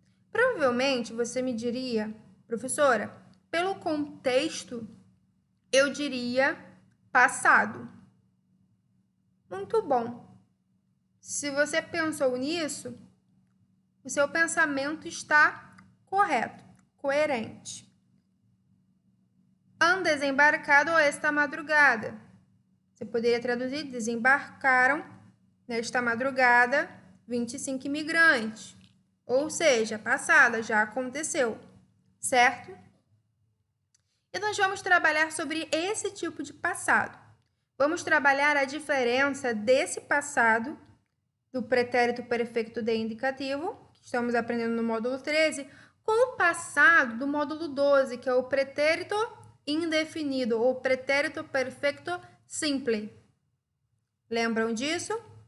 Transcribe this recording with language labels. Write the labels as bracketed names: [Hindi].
[Portuguese] Provavelmente você me diria, professora, pelo contexto, eu diria passado. Muito bom. Se você pensou nisso, o seu pensamento está correto, coerente. [Spanish] Han desembarcado esta madrugada. [Portuguese] Você poderia traduzir, desembarcaram nesta madrugada 25 imigrantes. Ou seja, passada, já aconteceu, certo? E nós vamos trabalhar sobre esse tipo de passado. Vamos trabalhar a diferença desse passado, do pretérito perfeito de indicativo, que estamos aprendendo no módulo 13, com o passado do módulo 12, que é o pretérito indefinido, ou pretérito perfeito simple. Lembram disso?